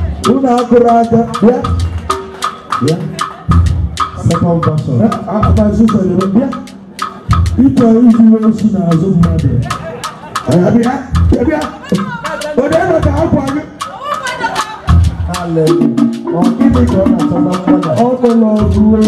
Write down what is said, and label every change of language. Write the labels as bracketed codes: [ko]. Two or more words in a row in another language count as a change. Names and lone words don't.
[ig] Unu akụrụ aka, bịa. Bịa. [en] Second version. Eh, ah, ah, sister, you know, [ig] bịa. Ịchọ iji wee si n'azụ mmadụ. Eh, bịa, bịa, bịa. Onye nọ ka akwa gị? Hallelujah. Ọ gịnị ka ọ na-achọ na mmadụ? Ọ nọ n'ọgụ.